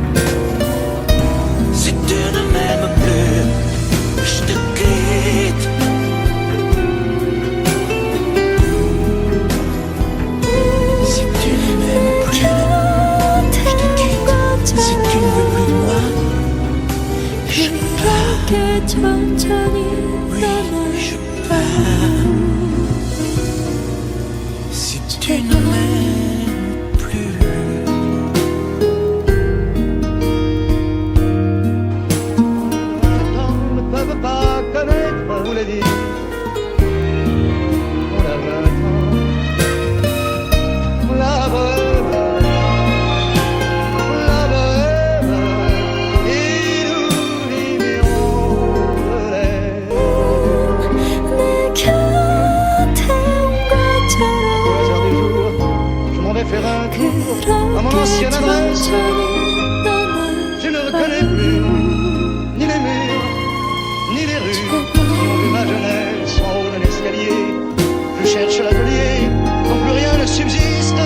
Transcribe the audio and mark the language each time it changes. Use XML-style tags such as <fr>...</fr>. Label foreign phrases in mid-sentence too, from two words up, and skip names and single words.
<fr>Si tu ne m'aimes plus, je te quitte. Si tu ne m'aimes plus, je te quitte. Si tu ne veux plus de moi, je pars.</fr> <ko>그렇게 천천히</ko> <fr>Oui, je pars. Si tu ne m'aimes plus. On ne peut pas connaître, vous l'avez dit. On a 20 ans, la bohème, et nous vivions de l'air.</fr> <ko>내 곁에 온</ko> <fr>Au hasard</fr> <ko>것처럼</ko> <fr>du jour, je m'en vais faire un tour à mon</fr> <ko>그렇게</ko> <fr>ancienne adresse.</fr> <ko>천천히</ko> <fr>Je ne reconnais plus ni les murs, ni les rues qui ont vu ma jeunesse en haut d'un escalier. Je cherche l'atelier dont plus rien ne subsiste.</fr>